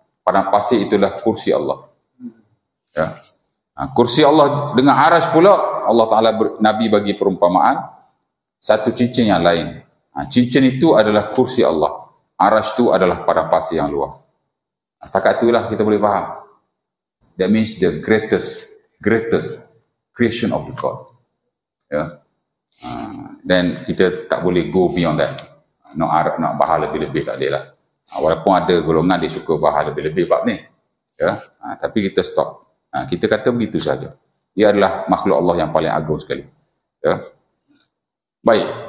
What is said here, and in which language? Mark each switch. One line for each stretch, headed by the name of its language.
Malay: Padang pasir itulah kursi Allah. Ya. Kursi Allah dengan Arash pula, Allah Ta'ala Nabi bagi perumpamaan, satu cincin yang lain. Cincin itu adalah kursi Allah. Arash itu adalah padang pasir yang luas. Setakat itulah kita boleh faham.
English: That means the greatest creation of the God.
Malay: Ya. Dan kita tak boleh
English: go beyond that.
Malay: Nak bahas lebih-lebih tak boleh lah. Walaupun ada golongan dia suka bahas lebih-lebih bab ni. Ya. Tapi kita stop. Kita kata begitu saja. Dia adalah makhluk Allah yang paling agung sekali. Ya. Baik.